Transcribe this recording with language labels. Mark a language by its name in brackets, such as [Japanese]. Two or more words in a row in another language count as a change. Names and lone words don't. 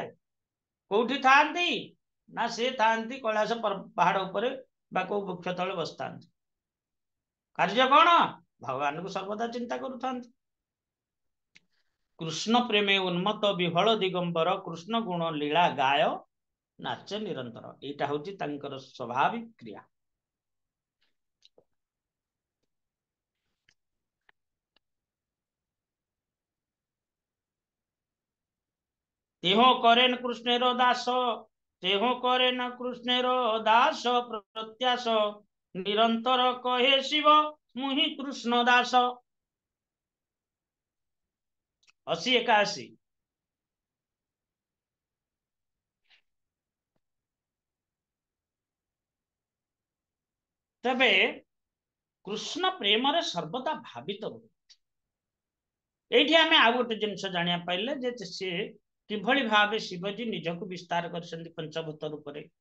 [Odia] କୋଉଠି ଥାନ୍ତି ନା ସେ ଥାନ୍ତି କୈଳାସ ପାହାଡ ଉପରେ ବା କୋଉ ବୃକ୍ଷ ତଳେ ବସିଥାନ୍ତି। କାର୍ଯ୍ୟ କଣ, ଭଗବାନଙ୍କୁ ସର୍ବଦା ଚିନ୍ତା କରୁଥାନ୍ତି। କୃଷ୍ଣ ପ୍ରେମେ ଉନ୍ମତ୍ତ ବିହ୍ୱଳ ଦିଗମ୍ବର, କୃଷ୍ଣ ଗୁଣ ଲୀଳା ଗାୟ ନାଚ ନିରନ୍ତର। ଏଇଟା ହଉଛି ତାଙ୍କର ସ୍ୱାଭାବିକ କ୍ରିୟା। [Bangla] তেহ করেন কৃষ্ণের দাস, তেহ করেন কৃষ্ণের দাস প্রত্যাস, নিরন্তর কহে শিব মুহি কৃষ্ণ দাস। [Odia] 80-81। ତେବେ କୃଷ୍ଣ ପ୍ରେମରେ ସର୍ବଦା ଭାବିତ ରୁହନ୍ତି। ଏଇଠି ଆମେ ଆଉ ଗୋଟେ ଜିନିଷ ଜାଣିବା ପାଇଲେ ଯେ ସେ କିଭଳି ଭାବେ ଶିବଜୀ ନିଜକୁ ବିସ୍ତାର କରିଛନ୍ତି ପଞ୍ଚଭୂତ ରୂପରେ,